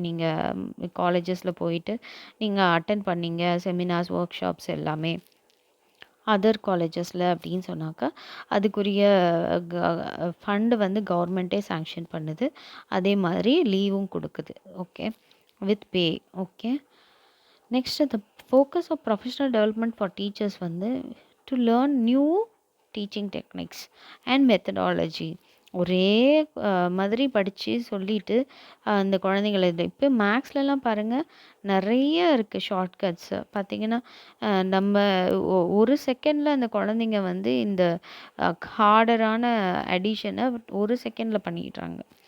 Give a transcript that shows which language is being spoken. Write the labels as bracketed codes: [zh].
[ta] நீங்கள் காலேஜஸில் போயிட்டு நீங்கள் அட்டென்ட் பண்ணீங்க செமினார்ஸ், ஒர்க் ஷாப்ஸ் எல்லாமே அதர் காலேஜஸில் அப்படின்னு சொன்னாக்கா அதுக்குரிய ஃபண்டு வந்து கவர்மெண்ட்டே சேங்ஷன் பண்ணுது, அதே மாதிரி லீவும் கொடுக்குது. Okay, [en] with pay. Okay. Next, the focus of professional development for teachers வந்து to learn new teaching techniques and methodology. [ta] ஒரே மாதிரி படித்து சொல்லிட்டு அந்த குழந்தைங்கள இது இப்போ மேக்ஸ்லலாம் பாருங்கள் நிறைய இருக்குது ஷார்ட்கட்ஸ் பார்த்தீங்கன்னா நம்ம ஒரு செகண்டில் அந்த குழந்தைங்க வந்து இந்த ஹார்டரான அடிஷனை ஒரு செகண்டில் பண்ணிடுறாங்க.